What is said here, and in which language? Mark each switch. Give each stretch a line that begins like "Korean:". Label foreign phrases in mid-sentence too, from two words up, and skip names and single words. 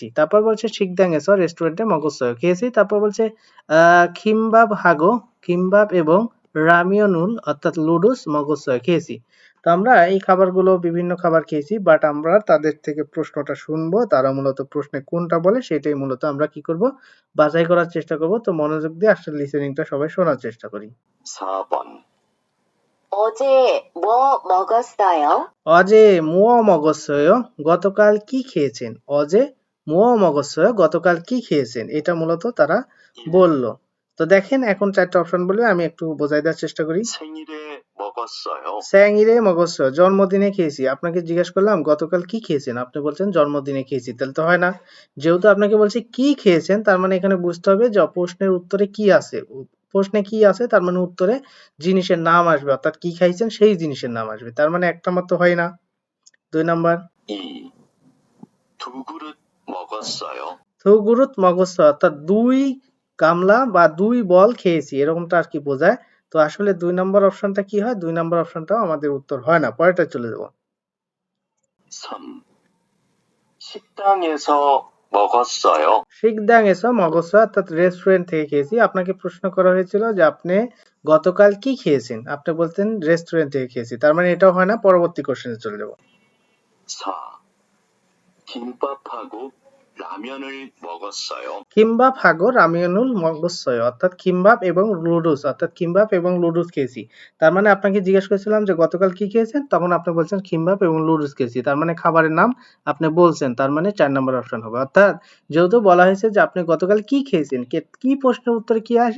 Bangla: তারপর বলছে শিকদাঙ্গেসর রেস্টুরেন্টে মগজসয় খেয়েছি। তারপর বলছে
Korean: 김밥 하고
Bangla: কিমবাব এবং রামিয়নুল অর্থাৎ লুডুস মগজসয় খেয়েছি। তো আমরা এই খাবারগুলো বিভিন্ন খাবার খেয়েছি বাট আমরা তাদের থেকে প্রশ্নটা শুনবো তারা মূলত প্রশ্নে কোনটা বলে সেটাই মূলত আমরা কি করব বাছাই করার চেষ্টা করব। তো মনোযোগ দিয়ে আসলে লিসেনিংটা সবাই শোনার চেষ্টা করি।
Korean: 4번. 어제 뭐 먹었어요? 어제 뭐 먹었어요
Bangla: গতকাল কি খেয়েছেন?
Korean: 어제 뭐 먹었어요
Bangla: গতকাল কি খেয়েছেন? এটা মূলত তারা বলল। তো দেখেন এখন 4টা অপশন বলবে আমি একটু বোঝাই দেওয়ার চেষ্টা করি।
Korean: 생일에 먹었어요. 생일에 먹었어요
Bangla: জন্মদিনে খেয়েছি। আপনাকে জিজ্ঞেস করলাম গতকাল কি খেয়েছেন? আপনি বলছেন জন্মদিনে খেয়েছি। তাহলে তো হয় না। যেহেতু আপনাকে বলছি কি খেয়েছেন তার মানে এখানে বুঝতে হবে যে প্রশ্নের উত্তরে কি আছে। প্রশ্নে কি আছে তার মানে উত্তরে জিনিসের নাম আসবে অর্থাৎ কি খাইছেন সেই জিনিসের নাম আসবে। তার মানে একটা মাত্র হয় না। 2 নাম্বার 2.
Korean: 두 그릇 먹었어요. 두그릇 먹었어요
Bangla: অর্থাৎ 2 গামলা বা 2 বল খেয়েছি এরকমটা আর কি বোঝায়। তো আসলে 2 নম্বর অপশনটা কি হয়? 2 নম্বর অপশনটাও আমাদের উত্তর হয় না। পরেরটা চলে যাব। 3.
Korean: 식당에서 먹었어요. 식당에서 먹었어요
Bangla: অর্থাৎ রেস্টুরেন্ট থেকে খেয়েছি। আপনাকে প্রশ্ন করা হয়েছিল যে আপনি গতকাল কি খেয়েছেন? আপনি বলতেন রেস্টুরেন্ট থেকে খেয়েছি। তার মানে এটাও হয় না। পরবর্তী কোশ্চেনে চলে যাব। 4.
Korean: 김밥하고 라면을 먹었어요. 김밥 하고 라면을 먹었어요
Bangla: অর্থাৎ কিমবাব এবং লুডুস অর্থাৎ কিমবাব এবং লুডুস খেয়েছি। তার মানে আপনাকে জিজ্ঞেস করেছিলাম যে গতকাল কি খেয়েছেন? তখন আপনি বলছেন কিমবাব এবং লুডুস খেয়েছি। তার মানে খাবারের নাম আপনি বলছেন। তার মানে 4 নম্বর অপশন হবে। অর্থাৎ যেহেতু বলা হয়েছে যে আপনি গতকাল কি খেয়েছেন, কি প্রশ্নের উত্তরে কি আসে?